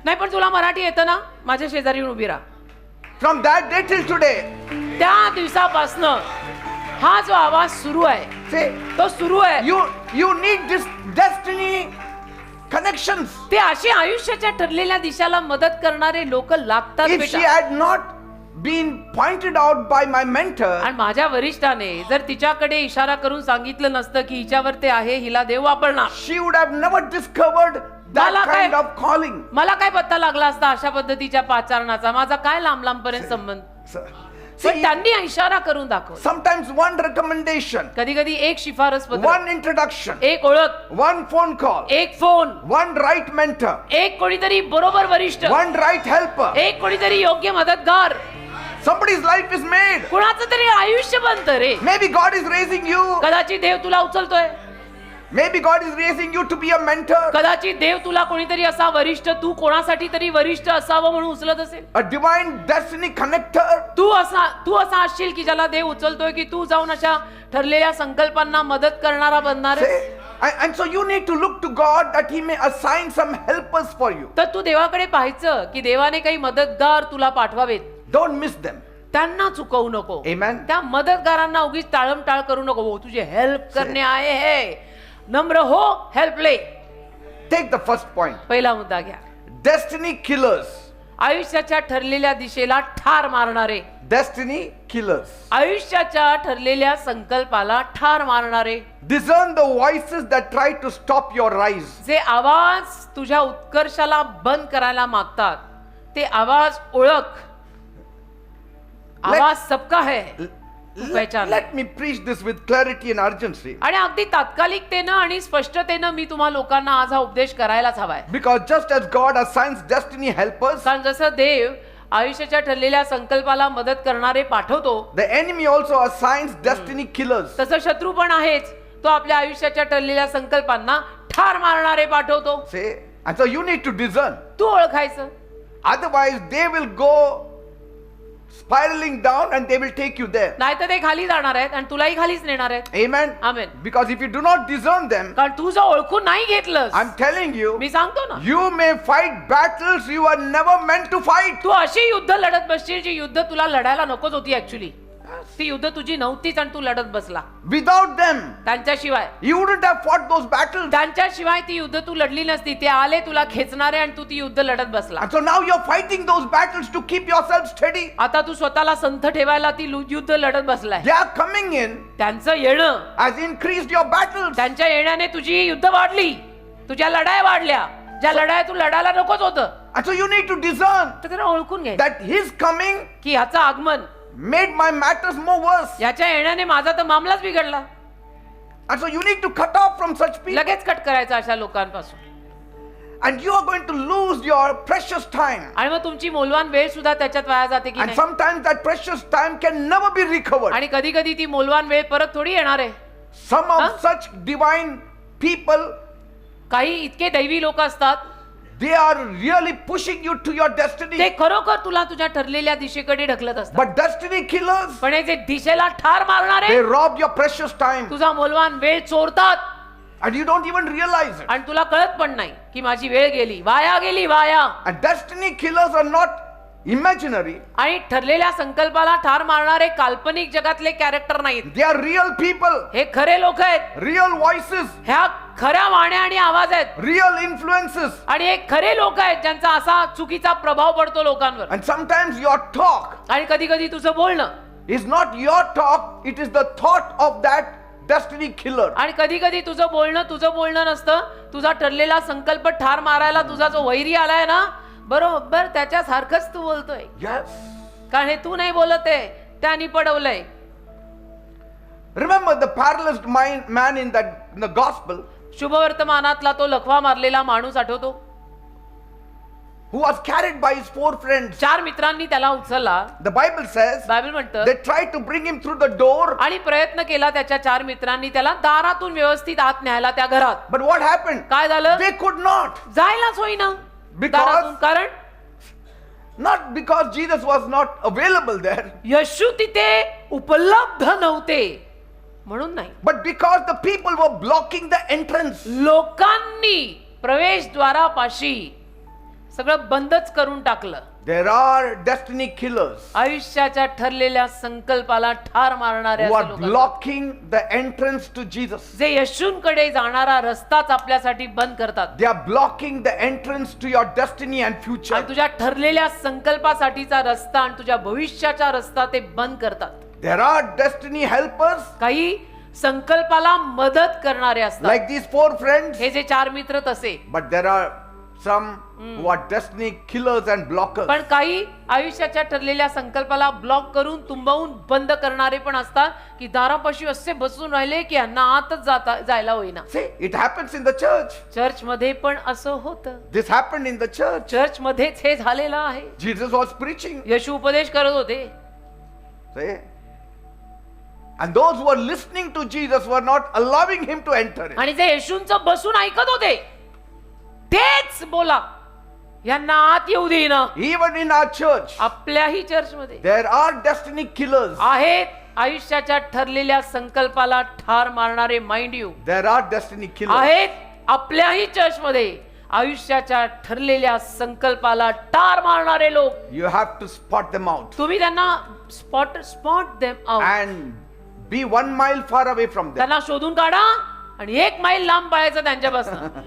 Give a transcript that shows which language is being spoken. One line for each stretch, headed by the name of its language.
Marathi: नाही, पण तुला मराठी येतं ना, माझ्या शेजारी येऊन उभी राहा.
English: From that day till today,
Marathi: त्या दिवसापासनं हा जो आवाज सुरू आहे,
English: say,
Marathi: तो सुरू आहे.
English: you need this destiny connections.
Marathi: ते अशी आयुष्याच्या ठरलेल्या दिशेला मदत करणारे लोक लागतात
English: If she
Marathi: बेटा.
English: had not been pointed out by my mentor,
Marathi: आणि माझ्या वरिष्ठाने जर तिच्याकडे इशारा करून सांगितलं नसतं की हिच्यावर ते आहे, हिला देव वापरणार,
English: she would have never discovered that
Marathi: मला काय-
English: kind of calling.
Marathi: मला काय पत्ता लागला असता अशा पद्धतीच्या पाचारणाचा, माझा काय लांब लांबपर्यंत संबंध. पण
English: See,
Marathi: त्यांनी इशारा करून दाखवला.
English: sometimes one recommendation,
Marathi: कधी कधी एक शिफारस पत्र,
English: one introduction,
Marathi: एक ओळख,
English: one phone call,
Marathi: एक फोन,
English: one right mentor,
Marathi: एक कोणीतरी बरोबर वरिष्ठ,
English: one right helper,
Marathi: एक कोणीतरी योग्य मदतगार,
English: somebody's life is made.
Marathi: कुणाचं तरी आयुष्य बनतं रे.
English: Maybe God is raising you.
Marathi: कदाचित देव तुला उचलतोय,
English: Maybe God is raising you to be a mentor,
Marathi: कदाचित देव तुला कोणीतरी असा वरिष्ठ, तू कोणासाठी तरी वरिष्ठ असावं म्हणून उचलत असेल.
English: a divine destiny connector.
Marathi: तू असा असशील की ज्याला देव उचलतोय की तू जाऊन अशा ठरलेल्या संकल्पांना मदत करणारा बनणार आहे.
English: Say, and so you need to look to God that He may assign some helpers for you.
Marathi: तर तू देवाकडे पाहायचं की देवाने काही मदतगार तुला पाठवावेत.
English: Don't miss them.
Marathi: त्यांना चुकवू नको.
English: Amen.
Marathi: त्या मदतगारांना उगीच टाळमटाळ करू नको. हो, तुझे हेल्प करणे आहे हे, नम्र हो, हेल्प ले.
English: Take the first point.
Marathi: पहिला मुद्दा घ्या.
English: Destiny killers.
Marathi: आयुष्याच्या ठरलेल्या दिशेला ठार मारणारे,
English: Destiny killers.
Marathi: आयुष्याच्या ठरलेल्या संकल्पाला ठार मारणारे,
English: Discern the voices that try to stop your rise.
Marathi: जे आवाज तुझ्या उत्कर्षाला बंद करायला मागतात, ते आवाज ओळख.
Hindi: आवाज सबका है, पहचान.
English: Let me preach this with clarity and urgency.
Marathi: आणि अगदी तात्कालिकतेनं आणि स्पष्टतेनं मी तुम्हा लोकांना आज हा उपदेश करायलाच हवाय.
English: Because just as God assigns destiny helpers,
Marathi: कारण जसं देव आयुष्याच्या ठरलेल्या संकल्पाला मदत करणारे पाठवतो,
English: the enemy also assigns destiny killers.
Marathi: तसं शत्रू पण आहेच. तो आपल्या आयुष्याच्या ठरलेल्या संकल्पांना ठार मारणारे पाठवतो.
English: Say, and so you need to discern.
Marathi: तू ओळखायचं,
English: Otherwise, they will go spiraling down and they will take you there.
Marathi: नाहीतर ते खाली जाणार आहेत आणि तुलाही खालीच नेणार आहेत.
English: Amen. Amen. Because if you do not discern them,
Marathi: कारण तू जर ओळखून नाही घेतलंस,
English: I'm telling you,
Marathi: मी सांगतो ना,
English: you may fight battles you were never meant to fight.
Marathi: तू अशी युद्ध लढत बसशील जी युद्ध तुला लढायला नकोच होती. ऍक्च्युली ती युद्ध तुझी नव्हतीच आणि तू लढत बसला.
English: Without them,
Marathi: त्यांच्याशिवाय
English: you wouldn't have fought those battles.
Marathi: त्यांच्याशिवाय ती युद्ध तू लढली नसती. ते आले तुला खेचणारे आणि तू ती युद्ध लढत बसला.
English: And so now you're fighting those battles to keep yourself steady.
Marathi: आता तू स्वतःला संथ ठेवायला ती युद्ध लढत बसलाय.
English: They are coming in,
Marathi: त्यांचं येणं,
English: has increased your battles.
Marathi: त्यांच्या येण्याने तुझी युद्ध वाढली, तुझ्या लढाया वाढल्या, ज्या लढाया तू लढायला नकोच होतं.
English: And so you need to discern
Marathi: तर त्याला ओळखून घे
English: that His coming
Marathi: की ह्याचं आगमन,
English: made my matters more worse.
Marathi: याच्या येण्याने माझा तर मामलाच बिघडला.
English: And so you need to cut off from such people.
Marathi: लगेच कट करायचा अशा लोकांपासून.
English: And you are going to lose your your precious time.
Marathi: आणि मग तुमची मौल्यवान वेळ सुद्धा त्याच्यात वाया जाते की
English: And
Marathi: नाही.
English: sometimes that precious time can never be recovered.
Marathi: आणि कधी कधी ती मौल्यवान वेळ परत थोडी येणार आहे.
English: Some of such divine people,
Marathi: काही इतके दैवी लोक असतात,
English: they are really pushing you to your
Marathi: ते
English: destiny.
Marathi: खरोखर तुला तुझ्या ठरलेल्या दिशेकडे ढकलत असतात.
English: But destiny killers,
Marathi: पण हे जे दिशेला ठार मारणारे
English: they rob your precious time.
Marathi: तुझा मौल्यवान वेळ चोरतात
English: And you don't even realize it.
Marathi: आणि तुला कळत पण नाही की माझी वेळ गेली, वाया गेली, वाया.
English: And destiny killers are not imaginary.
Marathi: आणि ठरलेल्या संकल्पाला ठार मारणारे काल्पनिक जगातले कॅरेक्टर नाहीत.
English: They are real people,
Marathi: हे खरे लोक आहेत.
English: real voices,
Marathi: ह्या खऱ्या वाण्या आणि आवाज आहेत.
English: real influences.
Marathi: आणि हे खरे लोक आहेत ज्यांचा असा चुकीचा प्रभाव पडतो लोकांवर.
English: And sometimes your talk
Marathi: आणि कधी कधी तुझं बोलणं
English: is not your talk, it is the thought of that destiny killer.
Marathi: आणि कधी कधी तुझं बोलणं नसतं. तुझा ठरलेला संकल्प ठार मारायला तुझा जो वैरी आलाय ना, बरोबर त्याच्यासारखंच तू बोलतोय.
English: Yes.
Marathi: कारण हे तू नाही बोलत आहे, त्यानी पडवलंय.
English: Remember the paralyzed man in the gospel
Marathi: शुभवर्तमानातला तो लखवा मारलेला माणूस आठवतो,
English: who was carried by his 4 friends.
Marathi: 4 मित्रांनी त्याला उचलला.
English: The Bible says
Marathi: बायबल म्हणतं
English: they tried to bring him through the door.
Marathi: आणि प्रयत्न केला त्याच्या 4 मित्रांनी त्याला दारातून व्यवस्थित आत न्यायला त्या घरात.
English: But what happened?
Marathi: काय झालं?
English: They could not.
Marathi: जायलाच होईना
English: Because-
Marathi: दारातून. कारण
English: Not because Jesus was not available there,
Marathi: येशू तिथे उपलब्ध नव्हते म्हणून नाही,
English: but because the people were blocking the entrance.
Marathi: लोकांनी प्रवेशद्वारापाशी सगळं बंदच करून टाकलं.
English: There are destiny killers
Marathi: आयुष्याच्या ठरलेल्या संकल्पाला ठार मारणाऱ्या
English: who
Marathi: असे
English: are
Marathi: लोक असतात.
English: blocking the entrance to Jesus.
Marathi: जे येशूंकडे जाणारा रस्ताच आपल्यासाठी बंद करतात.
English: They are blocking the entrance to your destiny and future.
Marathi: आणि तुझ्या ठरलेल्या संकल्पासाठीचा रस्ता आणि तुझ्या भविष्याचा रस्ता ते बंद करतात.
English: There are destiny helpers
Marathi: काही संकल्पाला मदत करणारे असतात,
English: like these 4 friends,
Marathi: हे जे 4 मित्र तसे.
English: but there are some who are destiny killers and blockers.
Marathi: पण काही आयुष्याच्या ठरलेल्या संकल्पाला ब्लॉक करून तुंबवून बंद करणारे पण असतात की दारापाशी असे बसून राहिले की यांना आतच जायला होईना.
English: See, it happens in the church.
Marathi: Church मध्ये पण असं होतं.
English: This happened in the church.
Marathi: Church मध्येच हे झालेलं आहे.
English: Jesus was preaching.
Marathi: येशू उपदेश करत होते.
English: See? And those who were listening to Jesus were not allowing him to enter in.
Marathi: आणि जे येशूंचं बसून ऐकत होते तेच बोला यांना आत येऊ देईना.
English: Even in our church,
Marathi: आपल्याही चर्च मध्ये
English: there are destiny killers.
Marathi: आहेत आयुष्याच्या ठरलेल्या संकल्पाला ठार मारणारे.
English: Mind you, There are destiny killers.
Marathi: आहेत आपल्याही चर्च मध्ये आयुष्याच्या ठरलेल्या संकल्पाला ठार मारणारे लोक.
English: You have to spot them out
Marathi: तुम्ही त्यांना
English: Spot them out, and be 1 mile far away from them.
Marathi: त्यांना शोधून काढा आणि 1 मैल लांब पळायचं त्यांच्यापासून.